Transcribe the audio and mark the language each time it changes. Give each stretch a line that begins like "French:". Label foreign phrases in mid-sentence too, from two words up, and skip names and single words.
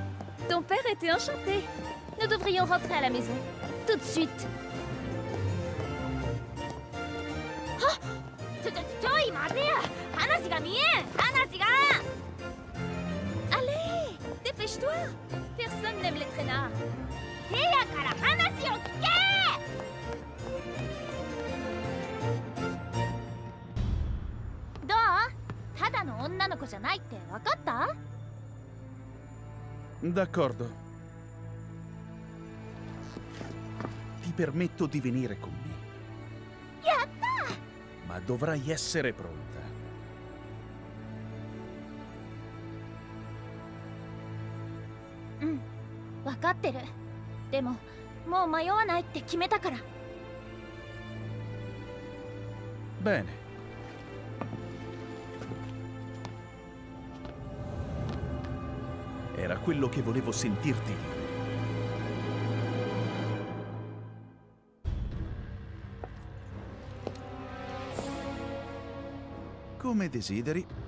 French: Ton père était enchanté. Nous devrions rentrer à la maison. Tout de suite. Allez, dépêche-toi. Personne n'aime les traînards.
Italian: D'accordo. Ti permetto di venire con me.
Japanese: Yatta!
Italian: Ma dovrai essere pronta.
Japanese: Wakatteru. でも、もう迷わないって決めたから.
Italian: Bene. Era quello che volevo sentirti dire. Come desideri.